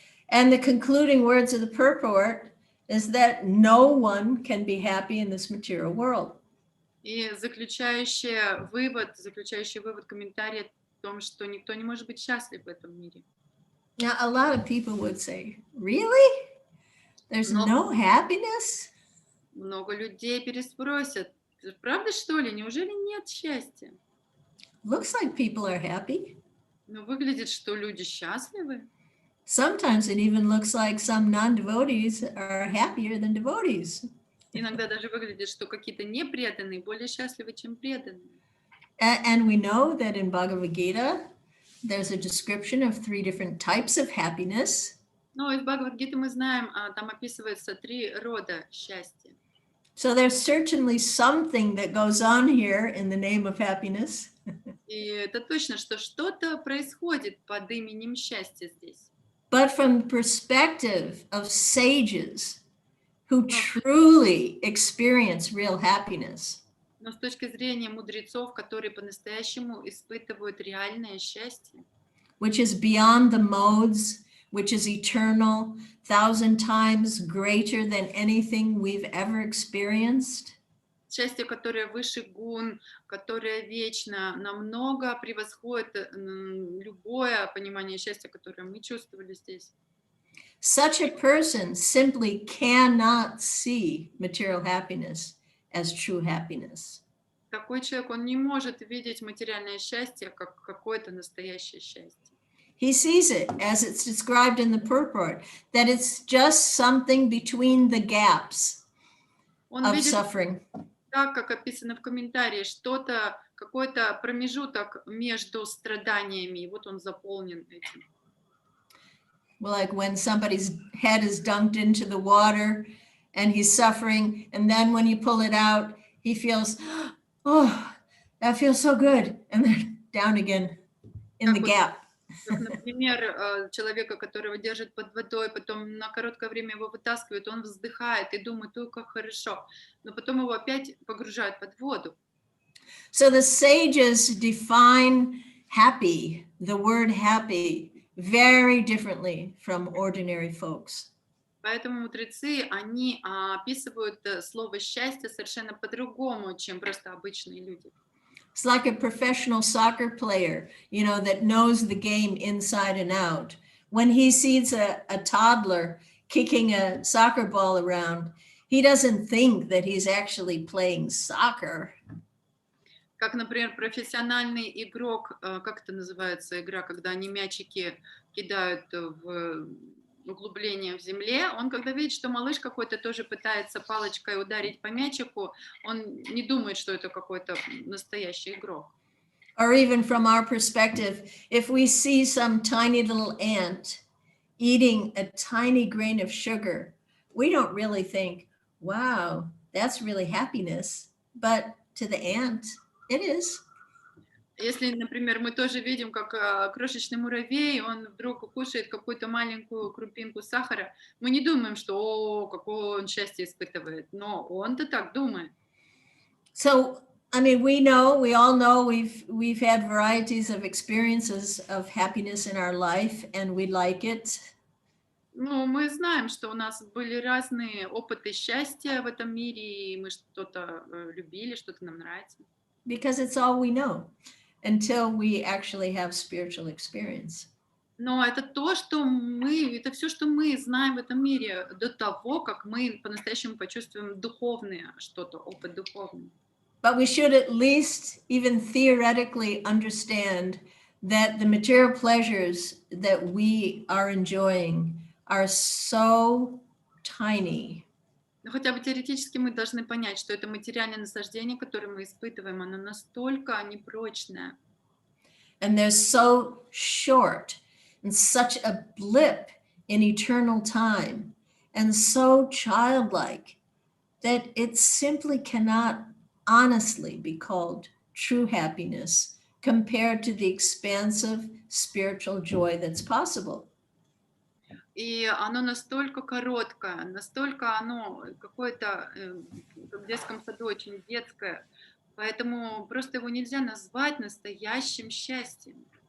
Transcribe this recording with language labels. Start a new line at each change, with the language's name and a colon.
English: And the concluding words of the purport is that no one can be happy in this material world.
Russian: И заключающий вывод комментария в том, что никто не может быть счастлив в этом мире.
English: Now, a lot of people would say, really? There's no happiness?
Russian: Много людей переспросят: правда, что ли? Неужели нет счастья?
English: Looks like people are happy.
Russian: Но выглядит, что люди счастливы.
English: Sometimes it even looks like some non-devotees are happier than devotees.
Russian: Иногда даже выглядит, что какие-то непреданные более счастливы, чем преданные.
English: And we know that in Bhagavad Gita, there's a description of 3 different types of happiness.
Russian: Но из Бхагавад-гиты мы знаем, там описывается 3 рода счастья.
English: So there's certainly something that goes on here in the name of happiness.
Russian: И это точно, что что-то происходит под именем счастья здесь.
English: But from the perspective of sages who truly experience real happiness,
Russian: Но с точки зрения мудрецов, которые по-настоящему испытывают реальное счастье,
English: which is beyond the modes, which is eternal, 1,000 times greater than anything we've ever experienced,
Russian: счастье, которое выше гун, которое вечно, намного превосходит любое понимание счастья, которое мы чувствовали здесь.
English: such a person simply cannot see material happiness as true happiness.
Russian: Такой человек, он не может видеть материальное счастье как какое-то настоящее счастье.
English: He sees it as it's described in the purport, that it's just something between the gaps
Russian: Он
English: of
Russian: видит
English: suffering.
Russian: так, как описано в комментарии, что-то, какой-то промежуток между страданиями, и вот он заполнен этим.
English: Like when somebody's head is dunked into the water and he's suffering, and then when you pull it out, he feels, oh, that feels so good, and then down again in the gap.
Russian: Как, например, человека, которого держат под водой, потом на короткое время его вытаскивают, он вздыхает и думает: ой, как хорошо, но потом его опять погружают под воду.
English: So the sages define happy, the word happy, very differently from ordinary folks.
Russian: Поэтому мудрецы, они описывают слово «счастье» совершенно по-другому, чем просто обычные люди.
English: It's like a professional soccer player, that knows the game inside and out. When he sees a toddler kicking a soccer ball around, he doesn't think that he's actually playing soccer.
Russian: Как, например, профессиональный игрок, как это называется, игра, когда они мячики кидают в углубление в земле, он когда видит, что малыш какой-то тоже пытается палочкой ударить по мячику, он не думает, что это какой-то настоящий игрок.
English: Or even from our perspective, if we see some tiny little ant eating a tiny grain of sugar, we don't really think, wow, that's really happiness. But to the ant, it is.
Russian: Если, например, мы тоже видим, как крошечный муравей, он вдруг кушает какую-то маленькую крупинку сахара, мы не думаем, что какое он счастье испытывает, но он-то так думает.
English: So, we all know we've had varieties of experiences of happiness in our life, and we like it.
Russian: Ну, мы знаем, что у нас были разные опыты счастья в этом мире, и мы что-то любили, что-то нам нравится.
English: Because it's all we know until we actually have spiritual experience.
Russian: Но это это все, что мы знаем в этом мире до того, как мы по-настоящему почувствуем духовное что-то, опыт духовный.
English: But we should at least even theoretically understand that the material pleasures that we are enjoying are so tiny.
Russian: Но хотя бы теоретически мы должны понять, что это материальное наслаждение, которое мы испытываем, оно настолько непрочное.
English: And they're so short and such a blip in eternal time and so childlike that it simply cannot honestly be called true happiness compared to the expansive spiritual joy that's possible.
Russian: И оно настолько короткое, настолько оно какое-то, в детском саду очень детское, поэтому просто его нельзя назвать настоящим счастьем.